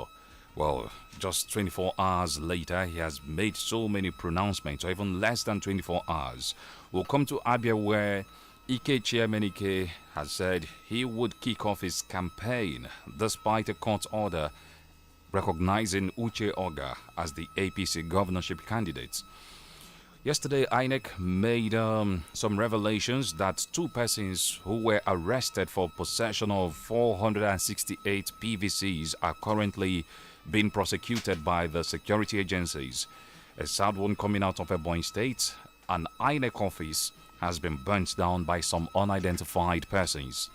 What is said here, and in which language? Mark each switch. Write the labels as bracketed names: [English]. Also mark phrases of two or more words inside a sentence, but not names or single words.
[English] Well, just 24 hours later, he has made so many pronouncements, or even less than 24 hours. We'll come to Abia, where Chairman Ike has said he would kick off his campaign despite a court order recognizing Uche Oga as the APC governorship candidate. Yesterday, INEC made some revelations that two persons who were arrested for possession of 468 PVCs are currently being prosecuted by the security agencies. A sad one coming out of Ebonyi State. An INEC office has been burnt down by some unidentified persons.